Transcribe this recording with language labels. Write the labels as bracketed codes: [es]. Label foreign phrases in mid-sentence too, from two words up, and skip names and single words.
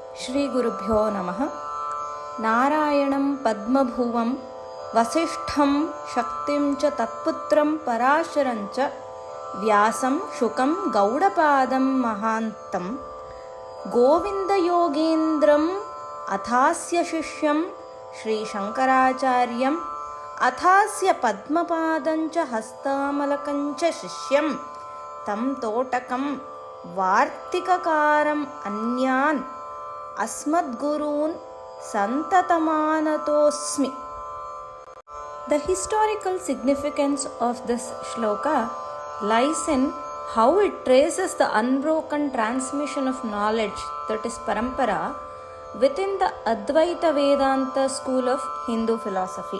[sa] ಶ್ರೀ ಗುರುಭ್ಯೋ ನಮಃ. ನಾರಾಯಣಂ ಪದ್ಮಭುವಂ ವಸಿಷ್ಠಂ ಶಕ್ತಿಂ ಚ ತತ್ಪುತ್ರಂ ಪರಾಶರಂ ಚ ವ್ಯಾಸಂ ಶುಕಂ ಗೌಡಪಾದಂ ಮಹಾಂತಂ ಗೋವಿಂದಯೋಗೇಂದ್ರಂ ಅಥಾಸ್ಯ ಶಿಷ್ಯಂ ಶ್ರೀಶಂಕರಾಚಾರ್ಯಂ ಅಥಾಸ್ಯ ಪದ್ಮಪಾದಂ ಚ ಹಸ್ತಾಮಲಕಂ ಚ ಶಿಷ್ಯಂ ತಂ ತೋಟಕಂ ವಾರ್ತಿಕಕಾರಂ ಅನ್ಯಾನ್ ಅಸ್ಮದ್ಗುರೂನ್ ಸಂತತಮಾನತೋಸ್ಮಿ. [en] The historical significance of this shloka lies in how it traces the unbroken transmission of knowledge, that is parampara, within the Advaita Vedanta school of Hindu philosophy.